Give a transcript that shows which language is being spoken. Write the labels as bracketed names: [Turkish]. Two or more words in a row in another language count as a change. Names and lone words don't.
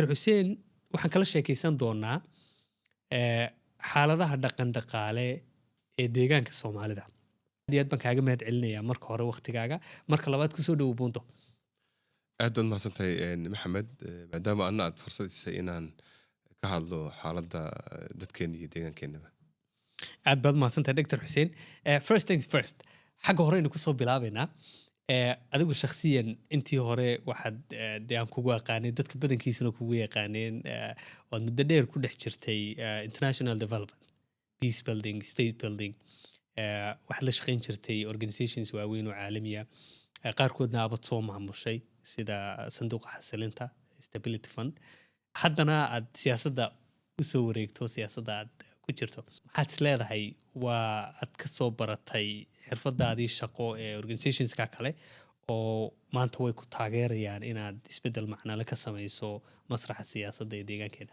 [Somali] Xuseen waxaan kala sheekaysan doonaa xaaladaha dhaqan dhaqaale ee deegaanka Soomaalida aad baan kaaga mahad celinayaa marka hore waqtigaaga marka labaad ku soo dhaw Buundo aad baad mahadsantahay maxamed maadaama aad fursad siisay inaan ka hadlo xaaladda dadkeena iyo deegaankeena aad baad mahadsantahay Dr. Xuseen [English] first things first [Somali] xagga hore inuu ku soo bilaabeynaa adigu shakhsiyan intii hore waxaad aan kugu aqaanay dadka badankiisana kugu yaqaaneen oo muddo dheer ku dhex jirtay [English] international development peace building state building [Somali] waxaad la shaqayn jirtay organizations waaweyn oo caalamiya qaarkoodna abad soo maamushay sida sanduuqa xasilinta [English] stability fund [Somali] haddana aad siyaasadda u soo wareegto siyaasadda aad ku jirto maxaad leedahay waa aad ka soo baratay xirfadaadii shaqo ee organizationska kale oo maanta way ku taageerayaan inaad isbedel macnale ka samayso masraxa siyaasadda ee deegaankeena